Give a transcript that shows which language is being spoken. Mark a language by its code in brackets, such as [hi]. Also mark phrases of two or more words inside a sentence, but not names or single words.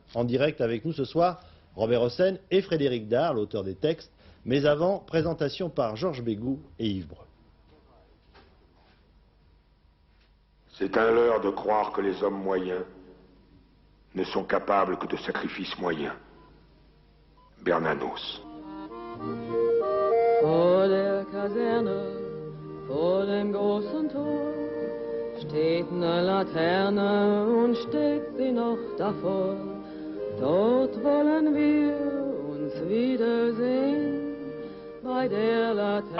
[fr] En direct avec nous ce soir, Robert Hossein et Frédéric Dard, l'auteur des textes, mais avant, présentation par Georges Bégou et Yves Breu. C'est un leurre de croire que les hommes moyens ne sont capables que de sacrifices moyens. Bernanos. [de] Vor der Kaserne, vor dem großen Tor, steht eine Laterne und steht sie noch davor. Dort wollen wir uns wiedersehen, bei der Laterne.